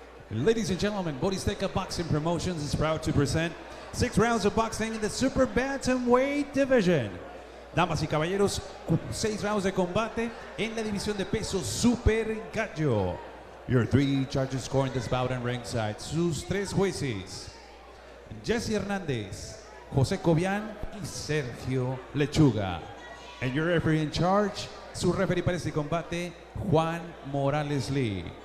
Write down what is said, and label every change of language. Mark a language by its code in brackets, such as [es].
[en] Ladies and gentlemen, Boristeca Boxing Promotions is proud to present 6 rounds of boxing in the Super Bantamweight Division. [es] Damas y caballeros, 6 rounds de combate en la división de peso Super Gallo. [en] Your 3 judges scoring this bout and ringside. [es] Sus 3 jueces, Jesse Hernández, José Cobian y Sergio Lechuga. [en] And your referee in charge, [es] su referee para este combate, [en] Juan Morales Lee.